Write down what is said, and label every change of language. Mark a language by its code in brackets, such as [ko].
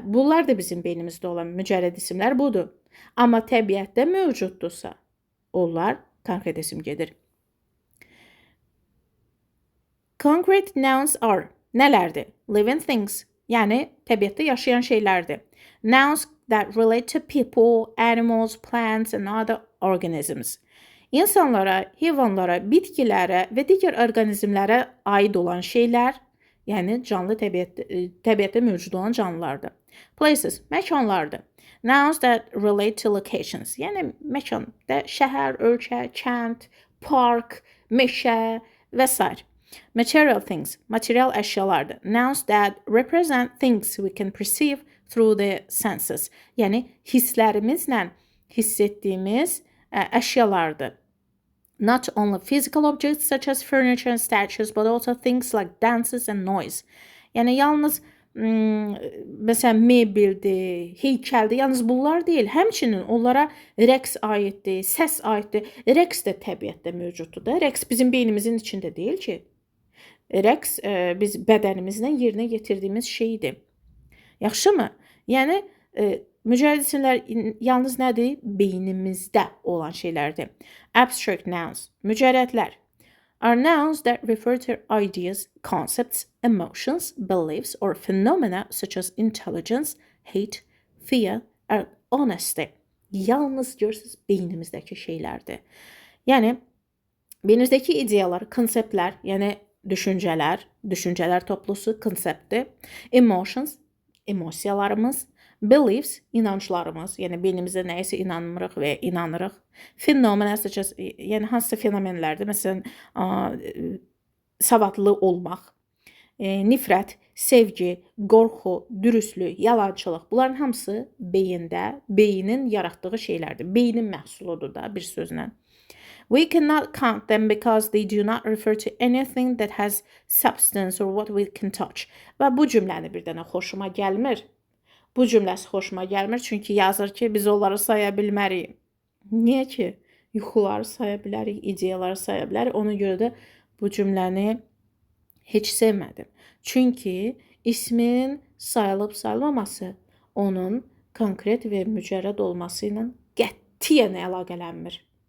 [az] Bunlar da bizim beynimizdə olan mücərrəd isimlər budur. Amma təbiətdə mövcuddursa, onlar konkret isim gedir. [en] Concrete nouns are [az] nələrdir? [en] Living things, [az] yəni təbiətdə yaşayan şeylərdir. [en] Nouns that relate to people, animals, plants and other organisms. [az] İnsanlara, heyvanlara, bitkilərə və digər orqanizmlərə aid olan şeylər, yəni canlı təbiətdə mövcud olan canlılardır. [en] Places, [az] məkanlardır. [en] Nouns that relate to locations, [az] yəni məkan, şəhər, ölkə, kənd, park, meşə və s. [en] Material things, [az] material əşyalardır. [en] Nouns that represent things we can perceive through the senses, [az] yəni hisslərimizlə hiss etdiyimiz əşyalardır. [en] Not only physical objects such as furniture and statues, but also things like dances and noise. [az] Yəni yalnız məsələn mebeldir, heykəldir, yalnız bunlar deyil. Həmçinin onlara rəqs aiddir, səs aiddir. Rəqs də təbiətdə mövcuddur da. Rəqs bizim beynimizin içində deyil ki. Rəqs biz bədənimizdən yerinə yetirdiyimiz şeydir. Yaxşımı? Yəni mücərrəd isimlər yalnız nədir? Beynimizdə olan şeylərdir. [en] Abstract nouns, [az] mücərrədlər, [en] are nouns that refer to ideas, concepts, emotions, beliefs or phenomena such as intelligence, hate, fear or honesty. [az] Yalnız görürsünüz beynimizdəki şeylərdir. Yəni beynimizdəki ideyalar, konseptlər, yəni düşüncələr toplusu, konseptdir. Emotions, emosiyalarımız, beliefs, inanclarımız, yəni beynimizdə nəyisə inanmırıq və inanırıq. Phenomena, yəni hansısa fenomenlərdir. Məsələn, savadlı olmaq, nifrət, sevgi, qorxu, dürüstlük, yalançılıq. Bunların hamısı beynin yaratdığı şeylərdir. Beynin məhsuludur da bir sözlə. [en] We cannot count them because they do not refer to anything that has substance or what we can touch. [az] Və bu cümləni bir dənə xoşuma gəlmir. Bu cümləsi xoşuma gəlmir, çünki yazır ki, biz onları saya bilmərik. Niyə ki? Yuxuları saya bilərik, ideyaları saya bilərik. Ona görə də bu cümləni heç sevmədim. Çünki ismin sayılıb-sayılmaması onun konkret və mücərrəd olması ilə qətiyyən əlaqələnmir.